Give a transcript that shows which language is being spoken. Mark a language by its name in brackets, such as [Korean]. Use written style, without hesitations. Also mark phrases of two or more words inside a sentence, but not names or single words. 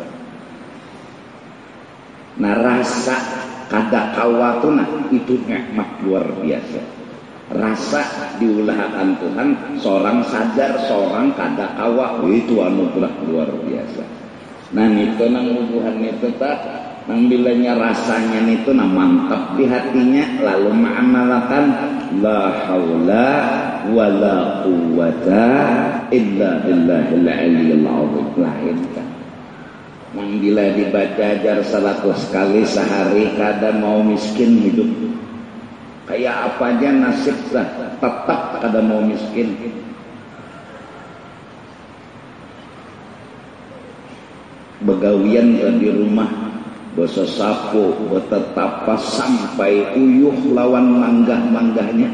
[Banjar] Nah rasa kada kawa tuh nah itu nikmat luar biasa. Rasa diulahkan Tuhan, seorang sadar, seorang kada kawa, itu anugerah luar biasa. Nah itu nang Tuhan itu tak, nang bilanya rasanya itu nah mantap di hatinya, lalu mengamalkan [Arabic] la haula wala quwwata illa billahil aliyyil azim. [Banjar] Nang bila dibaca ajar 100 kali sehari kada mau miskin hidup. Kayak apa aja nasib lah, tetap kada mau miskin. Begawian di rumah, boso sapu, betetapa sampai uyuh lawan manggah-manggahnya.